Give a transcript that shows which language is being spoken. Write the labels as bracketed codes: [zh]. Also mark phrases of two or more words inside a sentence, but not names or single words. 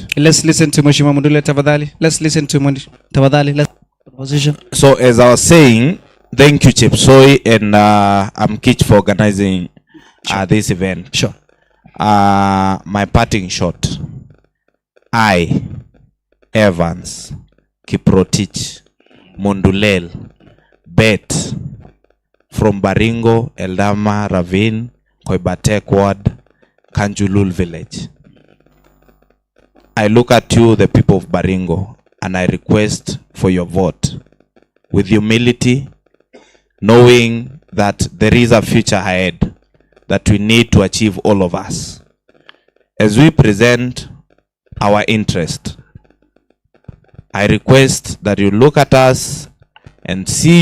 [en] Let's listen to Mheshimiwa Mundulel tafadhali. Let's listen to tafadhali. Let's position. So as I was saying, thank you Chepsoi and Amkich for organizing this event. Sure. My parting shot. I, Evans, Kiprotich, Mundulel, Bet, from Baringo, Eldama, Ravine, Koibatek Ward, Kanjulul Village. I look at you, the people of Baringo, and I request for your vote with humility, knowing that there is a future ahead that we need to achieve, all of us. As we present our interest, I request that you look at us and see